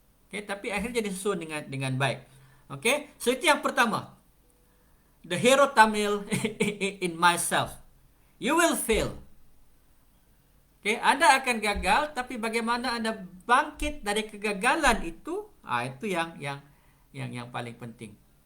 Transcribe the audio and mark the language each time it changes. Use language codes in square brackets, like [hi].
[ms] Okay, tapi akhirnya disusun dengan baik. Okay, so itu yang pertama. [en] The hero Tamil in myself. You will fail. [ms] Okay, Anda akan gagal, tapi bagaimana Anda bangkit dari kegagalan itu, itu yang paling penting.